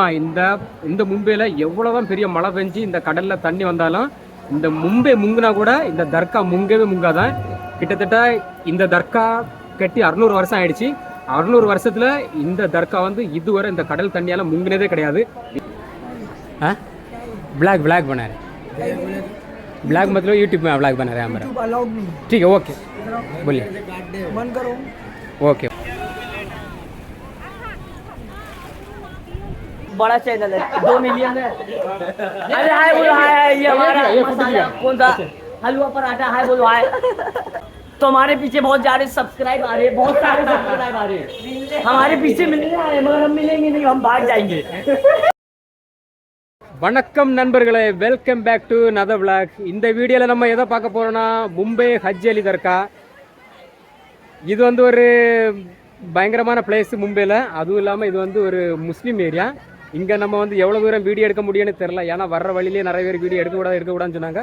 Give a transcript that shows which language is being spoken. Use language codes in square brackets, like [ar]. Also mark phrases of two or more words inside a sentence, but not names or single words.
[ta] இந்த மும்பையில் எவ்வளோதான் பெரிய மழை பெஞ்சு இந்த கடலில் தண்ணி வந்தாலும் இந்த மும்பை முங்குனா கூட இந்த தர்கா முங்கவே முங்காதான். கிட்டத்தட்ட இந்த தர்கா கட்டி 600 வருஷம் ஆயிடுச்சு. 600 வருஷத்தில் இந்த தர்கா வந்து இதுவரை இந்த கடல் தண்ணியால் முங்கினதே கிடையாது. [hi] ब्लैक ब्लैक बना रहे, ब्लैक मतलब यूट्यूब में ब्लैक बना रहे हैं हमारा. ठीक है, ओके बोलिए. बंद करो. ओके. बड़ा चैनल है, 2 मिलियन है. अरे हाय बोलो, हाय ये हमारा मसाला कौन सा हलवा पराठा, हाय बोलो हाय. तो हमारे पीछे बहुत सारे सब्सक्राइब आ रहे हैं, बहुत सारे सब्सक्राइब आ रहे हैं. हमारे पीछे मिलने आ रहे हैं, मगर हम मिलेंगे नहीं, हम भाग जाएंगे. [ta] வணக்கம் நண்பர்களே, [en] Welcome back to another vlog. [ta] இந்த வீடியோவில் நம்ம எதை பார்க்க போகிறோன்னா மும்பை ஹஜ் அலி தர்கா. இது வந்து ஒரு பயங்கரமான பிளேஸ் மும்பையில். அதுவும் இல்லாமல் இது வந்து ஒரு முஸ்லீம் ஏரியா. இங்கே நம்ம வந்து எவ்வளோ தூரம் வீடியோ எடுக்க முடியும்னு தெரில, ஏன்னா வர்ற வழியிலே நிறைய பேர் வீடியோ எடுக்கக்கூடாதுன்னு சொன்னாங்க.